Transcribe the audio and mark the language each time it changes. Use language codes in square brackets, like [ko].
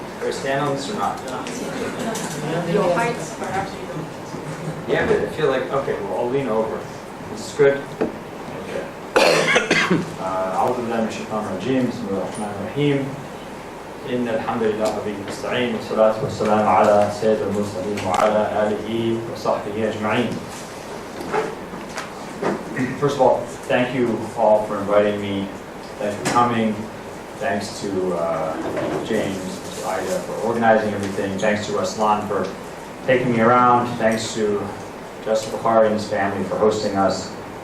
[en] Stand on this or not? Your heights, perhaps you don't. Yeah, but I feel like, okay, well, I'll lean over. This is good? Okay. [ar] أعوذ بالله من الشيطان الرجيم بسم الله الرحمن الرحيم إن الحمد لله به نستعين والصلاة والسلام على سيد المرسلين وعلى آله وصحبه أجمعين. [en] First of all, thank you all for inviting me. Thanks for coming. Thanks to James, Ida for organizing everything. Thanks to Aslan for taking me around. Thanks to Justice Bokhary and his family for hosting us.